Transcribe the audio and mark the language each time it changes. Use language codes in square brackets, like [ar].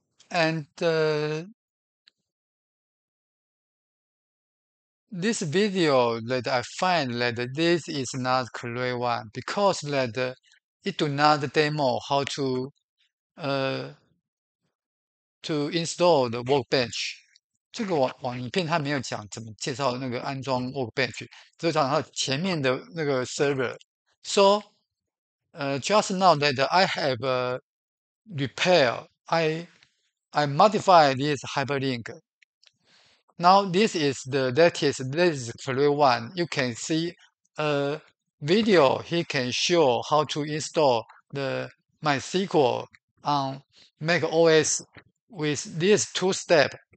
[en] And this video that I find that this is not correct one because that it do not demo how uh, to install the workbench。 [zh] 这个网影片它没有讲怎么介绍那个安装 workbench，只有讲它前面的那个 server。 [en] So just now that I have repair, I modify this hyperlink. Now this is the latest, this is correct one. You can see a video. He can show how to install the MySQL on Mac OS with this two step.